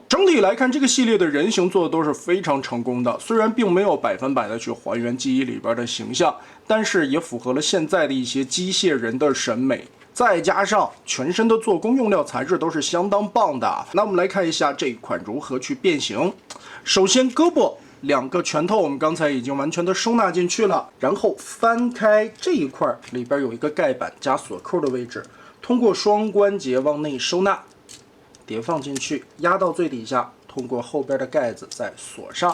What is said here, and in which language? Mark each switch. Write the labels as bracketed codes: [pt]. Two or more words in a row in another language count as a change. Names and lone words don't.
[zh] 整體來看，這個系列的人形做的都是非常成功的，雖然並沒有100%的去還原記憶裡邊的形象，但是也符合了現在的一些機械人的審美。再加上全身的做工用料材質都是相當棒的。那我們来看一下這一款如何去變形。首先胳膊2個拳頭我們剛才已經完全的收納進去了，然後翻開這一塊，裡邊有一個蓋板加鎖扣的位置，通過雙關節往內收納，疊放進去，壓到最底下，通過後邊的蓋子再鎖上。